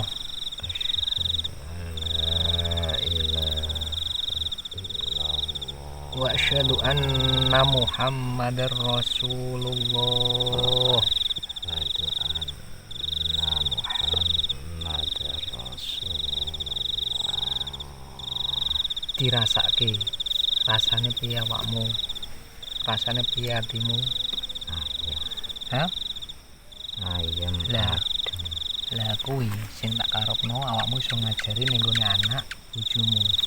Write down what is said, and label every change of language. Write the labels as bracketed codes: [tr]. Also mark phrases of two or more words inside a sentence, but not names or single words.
[ar] أشهد أن لا إله إلا الله وأشهد أن محمدا رسول الله. أشهد أن محمدا رسول الله. [jv] Dirasake rasane piye awakmu, rasane piye atimu? Hah? Ayam Lah. adem. Lah kuwi sing tak karepno awakmu iso ngajari ning gone anak bojomu.